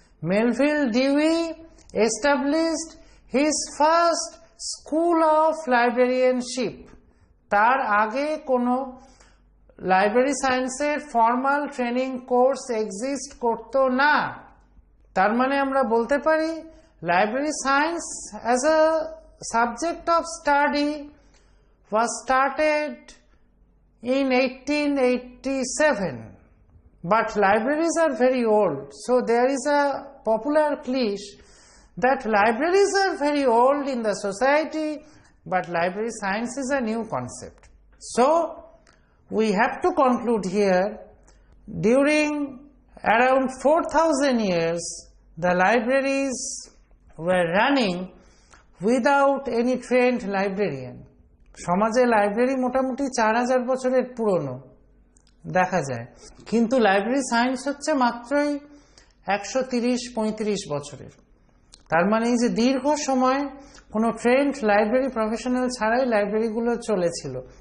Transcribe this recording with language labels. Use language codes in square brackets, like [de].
[en] Melvil Dewey established his first school of librarianship. [bn] তার আগে কোনো লাইব্রেরি সায়েন্সের ফর্মাল ট্রেনিং কোর্স এক্সিস্ট করতো না। তার মানে আমরা বলতে পারি [en] library science as a subject of study was started in 1887, but libraries are very old, so there is a popular cliche that libraries are very old in the society, but library science is a new concept. So we have to conclude here, during around 4,000 years the libraries were running without any trained librarian. [bn] সমাজে library মোটামুটি 4000 বছরের পুরনো দেখা যায়, কিন্তু library science হচ্ছে মাত্রই 130-35 বছরের। তার মানে এই যে দীর্ঘ সময় কোনো ট্রেন্ড লাইব্রেরি প্রফেশনাল ছাড়াই লাইব্রেরিগুলো চলেছিল।